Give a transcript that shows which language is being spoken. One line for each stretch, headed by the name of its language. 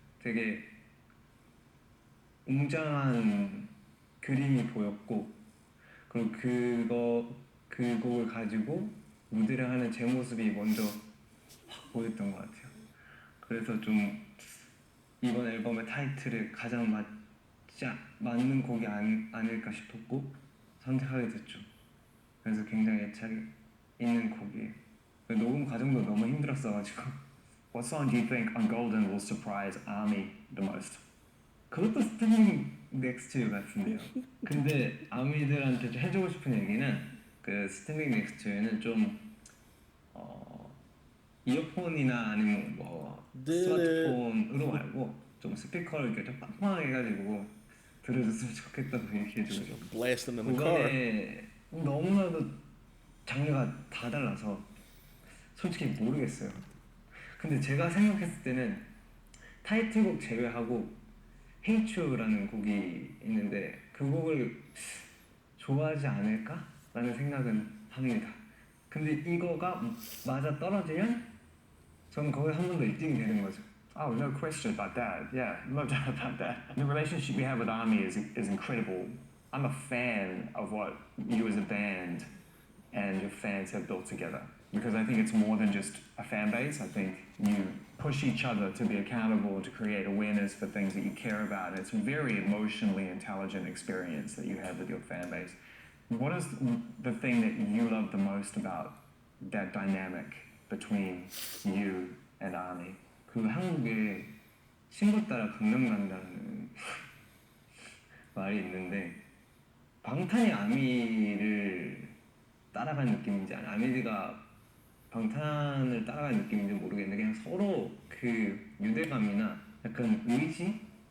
Korean: 되게 웅장한 그림이 보였고 그리고 그 곡을 가지고 무대를 하는 제 모습이 먼저 확 보였던 것 같아요. 그래서 좀 이번 앨범의 타이틀에 가장 맞는 곡이 아닐까 싶었고 선택하게 됐죠. 그래서 굉장히 애착이 있는 곡이에요. 녹음 과정도 너무 힘들었어가지고.
English: What song do you think on Golden will surprise ARMY the most?
Korean: 그것도 스탠딩 넥스트 같은데요. 근데 아미들한테 좀 해주고 싶은 얘기는 그 스탠딩 넥스트는 좀 이어폰이나 아니면 뭐 스마트폰으로 말고 좀 스피커를 이렇게 좀 빵빵하게 해가지고 들어줬으면 좋겠다고 얘기해주고 싶어요.
English: Blasting in the car.
Korean: 그거에 너무나도 장르가 다 달라서 솔직히 모르겠어요. 근데 제가 생각했을 때는 타이틀곡 제외하고 Hate You라는 곡이 있는데 그 곡을 좋아하지 않을까? 라는 생각은 합니다. 근데 이거가 맞아 떨어지면 저는 거기서 한 번 더 1등이 되는 거죠.
English: Oh, no question about that. Yeah, no doubt about that. The relationship you have with ARMY is incredible. I'm a fan of what you as a band and your fans have built together because I think it's more than just a fan base. I think you push each other to be accountable, to create awareness for things that you care about. And it's a very emotionally intelligent experience that you have with your fan base. What is the thing that you love the most about that dynamic between you and ARMY?
Korean: 그 한국에 친구 따라 강남 간다는 말이 있는데 방탄이 아미를 따라간 느낌인지 아미가 방탄을 따라간 느낌인지 모르겠는데 그냥 서로 그 유대감이나 약간 의지?